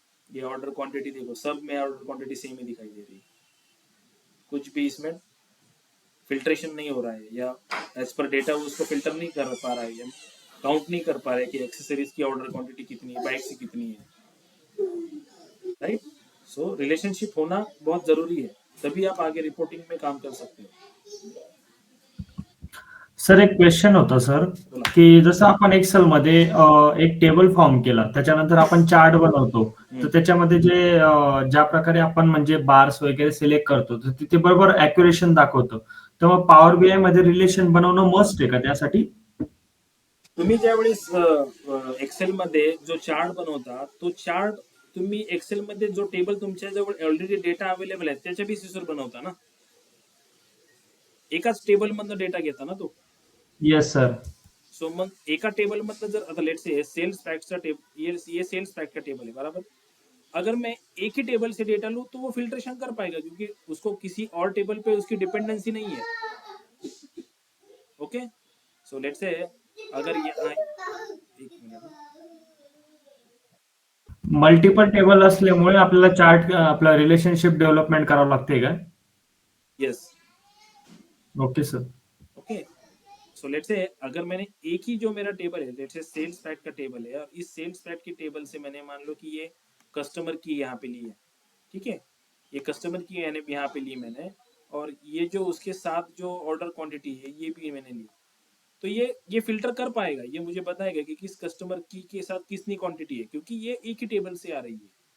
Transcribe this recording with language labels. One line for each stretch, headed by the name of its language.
Hindi: ये order quantity देखो, सब में ऑर्डर क्वांटिटी सेम ही दिखाई दे रही है, कुछ भी इसमें फिल्ट्रेशन नहीं हो रहा है, या एज पर डेटा उसको फिल्टर नहीं कर पा रहा है, या काउंट नहीं कर पा रहा है कि एक्सेसरीज की ऑर्डर क्वांटिटी कितनी है, बाइक्स की कितनी है, राइट। सो रिलेशनशिप होना बहुत जरूरी है, तभी आप आगे रिपोर्टिंग में काम कर सकते हो।
Marathi: सर एक क्वेश्चन होता सर, बोला। की जसं आपण एक्सेल मध्ये एक टेबल फॉर्म केला, त्याच्यानंतर आपण चार्ट बनवतो, तर त्याच्यामध्ये जे ज्या प्रकारे आपण म्हणजे बार्स वगैरे सिलेक्ट करतो तर तिथे बरोबर अॅक्युरेशन दाखवतो, तर मग पॉवर बीआय मध्ये रिलेशन बनवणं मस्ट आहे का त्यासाठी? तुम्ही ज्यावेळेस एक्सेल मध्ये जो चार्ट बनवता, तो चार्ट तुम्ही एक्सेल मध्ये जो टेबल तुमच्या जवळ ऑलरेडी डेटा अवेलेबल आहे त्याच्या बेसिसवर बनवता ना, एकाच टेबल मधनं डेटा घेता ना तो।
English: Yes sir.
Hindi: सो
Marathi: मग एका टेबल मधनं जर आता
Hindi: लेट्स से सेल्स फैक्ट्स का टेबल, ये सेल्स फैक्ट का टेबल है, बराबर। अगर मैं एक ही टेबल से डेटा लूं तो वो फिल्ट्रेशन कर पाएगा, क्योंकि उसको किसी और टेबल पे उसकी डिपेंडेंसी नहीं है, ओके। सो लेट्स से अगर ये एक मिनट,
Marathi: मल्टिपल टेबल असल्यामुळे आपल्याला चार्ट आपला रिलेशनशिप डेव्हलपमेंट करावं लागते का?
English: Yes, okay sir. Okay.
Hindi: So let's say अगर मैंने एक ही जो मेरा टेबल है, लेट्स से सेल्स फैक्ट का टेबल है, और इस सेल्स फैक्ट के टेबल से मैंने मान लो कि ये कस्टमर की यहाँ पे ली है, ठीक है, ये कस्टमर की यहाँ पे ली मैंने, और ये जो उसके साथ जो ऑर्डर क्वांटिटी है ये भी मैंने ली, तो ये फिल्टर कर पाएगा, ये मुझे बताएगा कि किस कस्टमर की के साथ कितनी क्वांटिटी है, क्योंकि ये एक ही टेबल से आ रही है।